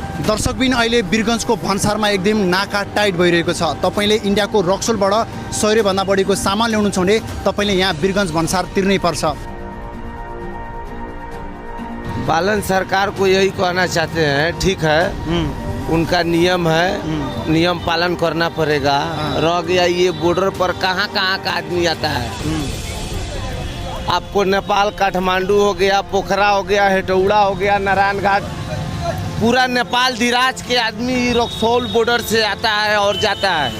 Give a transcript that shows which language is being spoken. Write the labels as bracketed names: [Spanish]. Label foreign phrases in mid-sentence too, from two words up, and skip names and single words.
[Nepali] दर्शकबिन अहिले वीरगञ्जको भन्सारमा एकदम नाका टाइट भइरहेको छ। तपाईले इन्डियाको रक्सोलबाट 100 रुपैयाँ भन्दा बढीको सामान ल्याउनु छ भने तपाईले यहाँ वीरगञ्ज भन्सार तिर्नै पर्छ। [Hindi] बालन सरकार को यही कहना चाहते हैं, ठीक है उनका नियम है, नियम पालन करना पड़ेगा। रह गया ये बॉर्डर पर कहाँ कहाँ का आदमी आता है। आपको नेपाल काठमांडू हो गया, पोखरा हो गया, हेटौड़ा हो गया, नारायण घाट, पूरा नेपाल दिराज के आदमी रक्सौल बॉर्डर से आता है और जाता है।